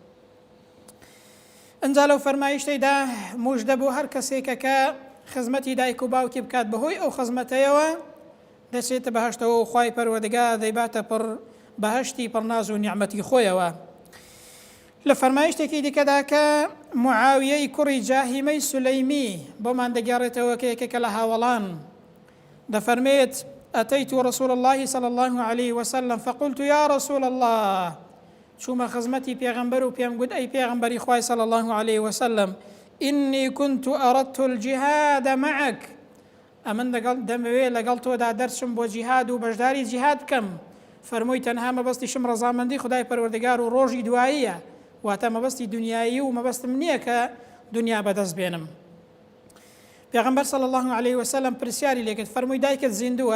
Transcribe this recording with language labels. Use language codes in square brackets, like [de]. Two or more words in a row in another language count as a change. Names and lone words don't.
[ckb] ئەنجا لەو فەرمایشتەیدا موژدە بۆ هەر کەسێکە کە خزمەتی دایک و باوکی بکات بەهۆی ئەو خزمەتەیەوە دەچێتە بەهەشتەوە و خوای پەروەردگار دەیباتە پڕ بەهەشتی پڕناز و نیعمەتی خۆیەوە. لە فەرمایشتێکی دیکەدا کە معاویەی کوڕی جاهیمەی سولەیمی بۆمان دەگەڕێتەوە کە یەکێکە لە هاوڵان دەفەرمێت: [ar] أتيت رسول الله صلى الله عليه وسلم فقلت يا رسول الله. [ckb] چوومە خزمەتی پێغەمبەر و پێم گوت: ئەی پێغەمبەری خوای [ar] صلى الله عليه وسلم، إني كنت أردت الجهاد معك. [ckb] ئەمن دەمەوێت لەگەڵ تۆدا دەرچم بۆ جیهاد و بەشداری جیهاد بکەم. فەرمووی: تەنها مەبەستیشم ڕەزامەندی خدای پەروەردگار و ڕۆژی دواییە، واتە مەبەستی دنیایی و مەبەستم نییە کە دنیا بەدەست بێنم. پێغەمبەر [ar] صلی الله علیه وسلم [ckb] پرسیاری لێکرد فەرمووی دایکت زیندووە؟